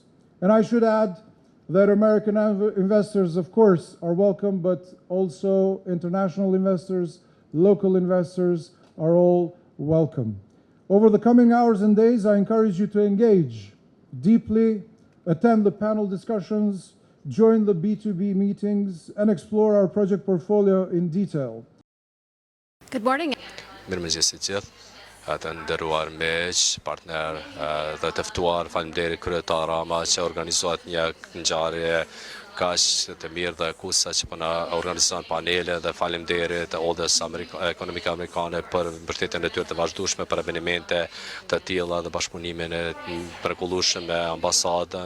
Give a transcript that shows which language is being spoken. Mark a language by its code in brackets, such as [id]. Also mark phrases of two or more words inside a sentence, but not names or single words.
[en] And I should add that American investors, of course, are welcome, but also international investors, local investors are all welcome. Over the coming hours and days, I encourage you to engage deeply, attend the panel discussions, join the B2B meetings, and explore our project portfolio in detail. Good morning. [sq] Mirëmëngjes të gjithë, të nderuar miq, partner dhe të ftuar, faleminderit kryetar Rama që organizohet një ngjarje kaq të mirë dhe kusa që po na organizon panele, dhe faleminderit Odës Ekonomike Amerikane për mbështetjen e tyre të vazhdueshme për evente të tilla dhe bashkëpunimin e mrekullueshëm me ambasadën.